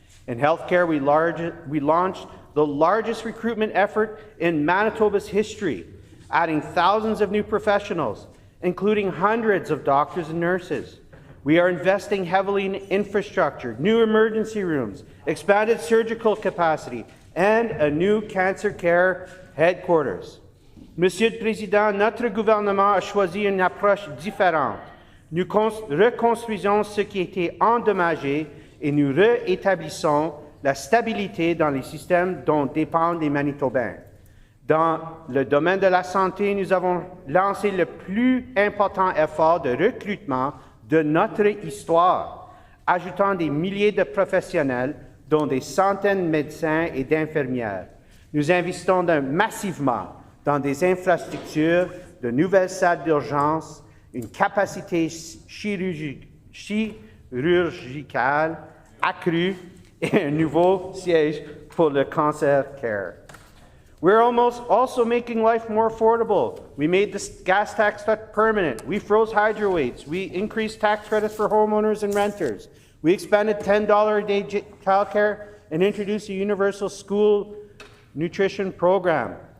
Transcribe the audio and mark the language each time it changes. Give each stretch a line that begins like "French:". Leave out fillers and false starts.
English: In healthcare, we launched the largest recruitment effort in Manitoba's history, adding thousands of new professionals, including hundreds of doctors and nurses. We are investing heavily in infrastructure, new emergency rooms, expanded surgical capacity, and a new cancer care headquarters.
French: Monsieur le Président, notre gouvernement a choisi une approche différente. Nous reconstruisons ce qui a été endommagé et nous rétablissons la stabilité dans les systèmes dont dépendent les Manitobains. Dans le domaine de la santé, nous avons lancé le plus important effort de recrutement de notre histoire, ajoutant des milliers de professionnels, dont des centaines de médecins et d'infirmières. Nous investissons massivement dans des infrastructures, de nouvelles salles d'urgence, une capacité chirurgicale accrue et un nouveau siège pour le cancer care.
English: We're almost also making life more affordable. We made the gas tax permanent. We froze hydro rates. We increased tax credits for homeowners and renters. We expanded $10 a day childcare and introduced a universal school nutrition program.